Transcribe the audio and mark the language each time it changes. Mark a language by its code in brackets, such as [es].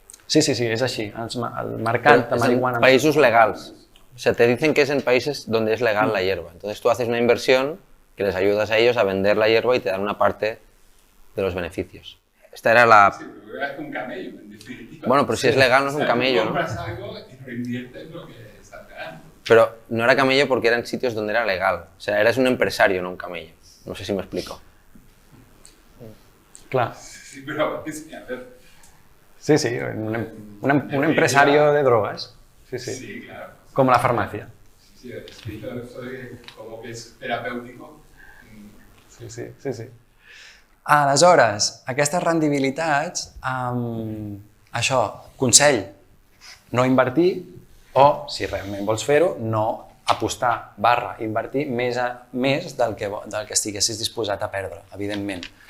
[ca] Sí, és així, el mercat de marihuana... [es] En países legals, o sea, te dicen que es en países donde es legal la hierba, entonces tú haces una inversión que les ayudas a ellos a vender la hierba y te dan una parte de los beneficios. Esta era la... Sí, pero es un camello, en definitiva. Bueno, pero si es legal no es un camello, ¿no? Compras algo y reinviertes lo que estás ganando. Pero no era camello porque eran sitios donde era legal. O sea, eres un empresario, no un camello. No sé si me explico. [ca] Clar. [es] Sí, pero sí, a ver. Sí, un empresario de drogas. Sí, claro. Como la farmacia. Sí, eso como que es terapéutico. Sí. [ca] Aleshores, aquestes rendibilitats, això, consell, no invertir o, si realment vols fer-ho, no apostar / invertir més del que estiguessis disposat a perdre, evidentment.